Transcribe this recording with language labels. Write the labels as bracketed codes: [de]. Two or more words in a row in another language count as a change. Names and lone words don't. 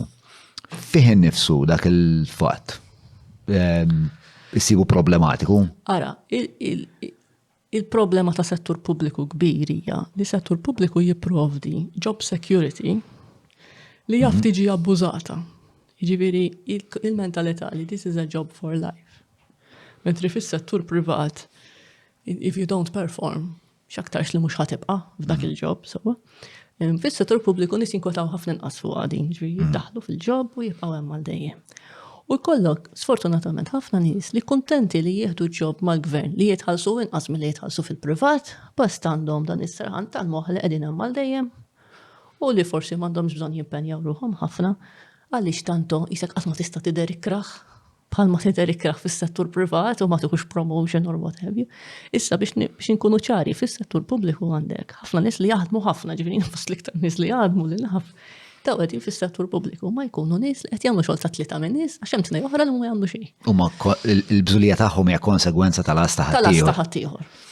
[mt] Fih innifsu dak il-fatt issibu problematiku? Ara, il-problema ta' settur pubbliku kbir hija li settur pubbliku jipprovdi job security li jaf tiġi abbużata. Jiġifieri il-mentalità li [en] this is a job for life. [mt] Mentri fis-settur privat, [en] if you don't perform, [mt] x'aktarx li mhux ħatibqa' f'dak il-job, sewwa. Fis-settur pubbliku nies jinkwetaw ħafna inqas fuq għadin, ġifieri jiddaħħlu fil-job u jibqgħu hemm għal dejjem. U jkollok sfortunatament ħafna nies li kuntenti li jieħdu ġob mal-gvern li jitħallsu inqas milli jitħallsu fil-privat, bast għandhom dan is-serħan tal-moħħ li qegħdin hemm għal dejjem u li forsi m'għandhomx bżonn jimpenjaw ruhom ħafna għaliex tanto isek qatt ma tista' tidher ikraħ bħalma tidher ikraħ fis-settur privat u ma tieħux [en] promotion or what have you. [mt] Issa biex inkunu ċari fis-settur pubbliku għandek ħafna nies li jaħdmu ħafna, ġifieri fost l-iktar nies li jaħdmu li naf daw qegħdin fis-settur pubbliku ma jkunu nies li qed jagħmlu xogħol ta' tlieta minn nies għax hemm tnejn oħra li ma jagħmlu xejn. Huma l-bżulija tagħhom hija konsegwenza tal-asta ħaddieħor.